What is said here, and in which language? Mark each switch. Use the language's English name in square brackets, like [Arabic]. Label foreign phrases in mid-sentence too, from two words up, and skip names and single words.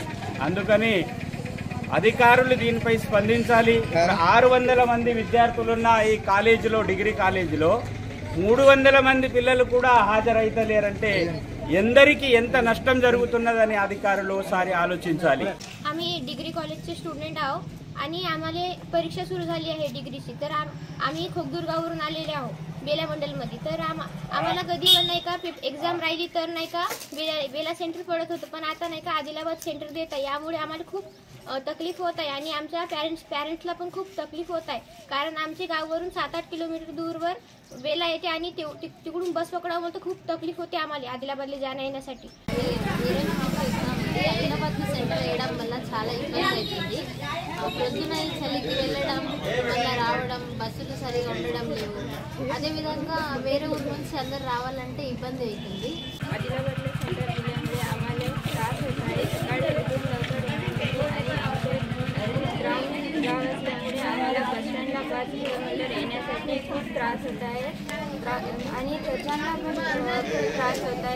[Telugu] అందుకని అధికారులు దీనిపై స్పందించాలి. 600 మంది విద్యార్థులున్న ఈ కాలేజీలో, [English] degree collegeలో [Telugu] 300 మంది పిల్లలు కూడా హాజరైతలేరంటే ఎందరికి ఎంత నష్టం జరుగుతున్నదని అధికారులు ఒకసారి ఆలోచించాలి. [Marathi] आम्ही [English] degree collegeचे student [Marathi] आहोत आणि आम्हाला परीक्षा सुरू झाली आहे डिग्रीची. तर आम्ही खोगदुर्गावरून आलेले आहोत बेला मंडलमध्ये. तर आम्हाला कधी पण नाही का एक्झाम राहिली तर नाही का बेला सेंटर पडत होतं, पण आता नाही का आदिलाबाद सेंटर देत आहे. यामुळे आम्हाला खूप तकलीफ होत आहे आणि आमच्या पॅरेंट्सला पण खूप तकलीफ होत आहे, कारण आमच्या गावावरून 7-8 किलोमीटर दूरवर बेला येते आणि तिकडून बस पकडावं म्हणून खूप तकलीफ होते आम्हाला आदिलाबादला जाण्या येण्यासाठी. [Telugu] ఆదిలాబాద్ సెంటర్ వేయడం వల్ల చాలా ఇబ్బంది అవుతుంది. ప్రొద్దున చలికి వెళ్ళడం మళ్ళీ రావడం, బస్సులు సరిగా ఉండడం లేవు. అదేవిధంగా వేరే ఊరు నుంచి అందరు రావాలంటే ఇబ్బంది అవుతుంది. [Marathi] आदिलाबादला सेंटर दिल्यामुळे आम्हाला त्रास होत आहे. सकाळी उठून लवकर येण्यासाठी आणि आमचे गाव असल्यामुळे आम्हाला बसस्टँडला 5 किलोमीटर येण्यासाठी खूप त्रास होत आहे आणि त्याच्यांना पण खूप त्रास होत आहे.